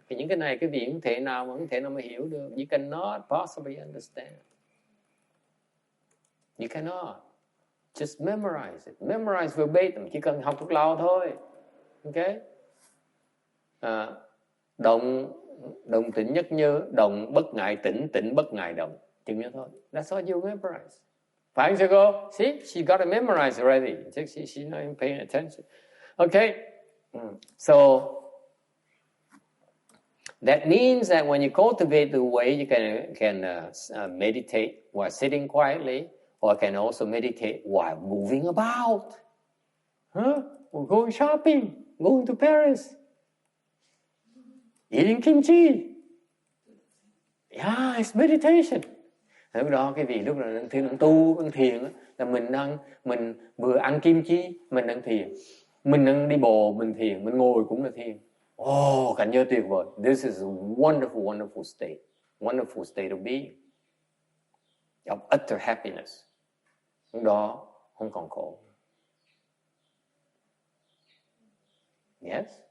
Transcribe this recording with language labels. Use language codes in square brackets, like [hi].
[vi] Những cái này cái vị không thể nào mà hiểu được. [en] You cannot possibly understand. You cannot. Just memorize it. Memorize verbatim. [vi] Chỉ cần học thuộc lòng thôi. Okay? Động tĩnh nhất như, động bất ngại tĩnh, tĩnh bất ngại động. Chừng như thôi. [en] That's all you memorize. [vi] Phải không cô? [en] See, she got to memorize already. She's not even paying attention. Okay? So that means that when you cultivate the way, you can meditate while sitting quietly, or can also meditate while moving about. Or going shopping, going to Paris, eating kimchi. Yeah, it's meditation. [vi] Lúc đó cái vị lúc nào đang tu, đang thiền là mình vừa ăn kim chi, mình đang thiền. Mình đang đi bộ, mình thiền, mình ngồi cũng là thiền. Cảnh giới tuyệt vời. [en] This is a wonderful, wonderful state. Wonderful state of being. Of utter happiness. [vi] Lúc đó không còn khổ. [en] Yes?